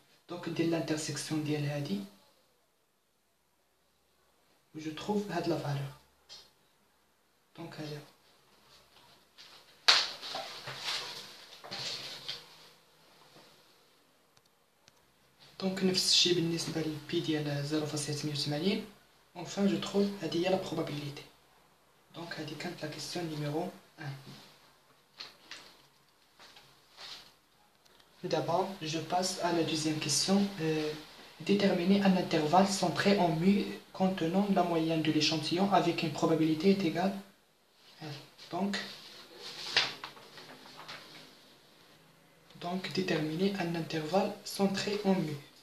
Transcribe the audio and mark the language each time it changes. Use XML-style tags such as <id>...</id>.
<ar>دونك ندير لانترسيكسيون ديال هادي و</ar> <fr>جو تروف</fr> <ar>هاد</ar> <fr>لا فالور.</fr> <ar>دونك هادي دونك نفس الشيء بالنسبه للبي ديال 0.88.</ar> <fr>enfin je trouve</fr> <ar>هادي هي</ar> <fr>لا probabilité.</fr> <ar>دونك هادي كانت</ar> <fr>لا كيسيون نيميرو 1. D'abord, je passe à la deuxième question. Déterminer un intervalle centré en mu contenant la moyenne de l'échantillon avec une probabilité est égale. Donc, déterminer un intervalle centré en mu.</fr>